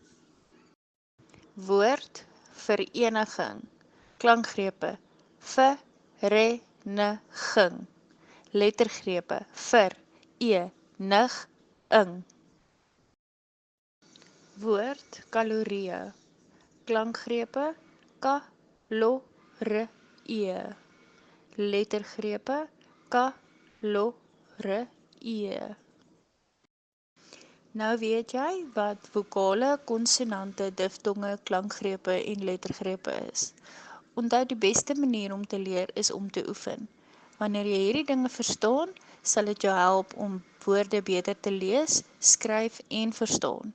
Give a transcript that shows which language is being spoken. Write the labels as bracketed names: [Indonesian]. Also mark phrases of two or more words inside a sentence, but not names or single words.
[Afrikaans] Woord vereniging. Klankgrepe vereniging. Lettergrepe ver, nig, ing. Woord kalorieë. Klankgrepe ka, lo, re, e. Lettergrepe ka, lo, re, e. Nou weet jy wat vokale, konsonante, diftonge, klankgrepe en lettergrepe is. Onthou die beste manier om te leer is om te oefen. Wanneer jy hierdie dinge verstaan, sal dit jou help om woorde beter te lees, skryf en verstaan.